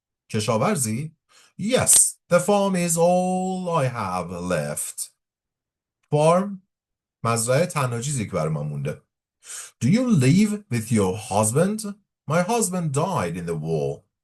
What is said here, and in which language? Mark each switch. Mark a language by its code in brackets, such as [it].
[fa] کشاورزی؟ [en] Yes, the farm is all I have left. [fa] Farm؟ مزرعه تنها چیزی که برای من مونده. [en] Do you live with your husband? My husband died in the war.